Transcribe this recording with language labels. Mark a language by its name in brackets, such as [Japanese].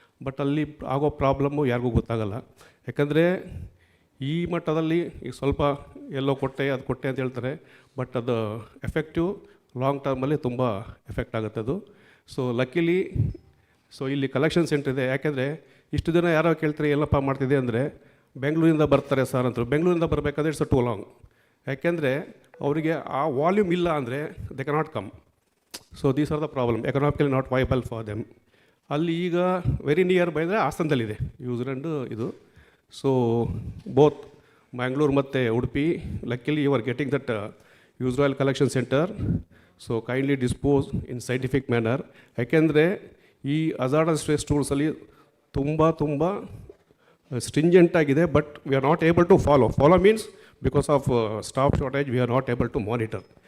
[Kannada] But ಅಲ್ಲಿ ಆಗೋ problem ಯಾರಿಗೂ ಗೊತ್ತಾಗಲ್ಲ. ಯಾಕಂದರೆ ಈ ಮಟ್ಟದಲ್ಲಿ ಈಗ ಸ್ವಲ್ಪ ಎಲ್ಲೋ ಕೊಟ್ಟೆ ಅದು ಕೊಟ್ಟೆ ಅಂತ ಹೇಳ್ತಾರೆ, ಬಟ್ ಅದು ಎಫೆಕ್ಟಿವ್ ಲಾಂಗ್ ಟರ್ಮಲ್ಲಿ ತುಂಬ ಎಫೆಕ್ಟ್ ಆಗುತ್ತೆ ಅದು. ಸೊ ಲಕ್ಕಿಲಿ ಸೊ ಇಲ್ಲಿ ಕಲೆಕ್ಷನ್ ಸೆಂಟರ್ ಇದೆ. ಯಾಕೆಂದರೆ ಇಷ್ಟು ದಿನ ಯಾರೋ ಕೇಳ್ತಾರೆ ಎಲ್ಲಪ್ಪ ಮಾಡ್ತಿದೆ ಅಂದರೆ, ಬೆಂಗಳೂರಿಂದ ಬರ್ತಾರೆ ಸರ್ ಅಂತರು. ಬೆಂಗಳೂರಿಂದ ಬರಬೇಕಾದ್ರೆ [English] It's too long. [Kannada] ಯಾಕೆಂದರೆ ಅವರಿಗೆ ಆ ವಾಲ್ಯೂಮ್ ಇಲ್ಲ ಅಂದರೆ [English] They cannot come. So these are the problem, economically not viable for them. [Kannada] ಅಲ್ಲಿ ಈಗ ವೆರಿ ನಿಯರ್ ಬೈ ಅಂದರೆ ಹಾಸನದಲ್ಲಿದೆ ನ್ಯೂಜಿಲೆಂಡ್ ಇದು. [English] So both Mangalore ಮತ್ತು Udupi, luckily you are getting that use oil collection centre. So kindly dispose in scientific manner. [Kannada] ಯಾಕೆಂದರೆ ಈ hazardous waste ಟೂಲ್ಸಲ್ಲಿ ತುಂಬ stringent ಆಗಿದೆ, [English] But we are not able to follow means because of staff shortage we are not able to monitor.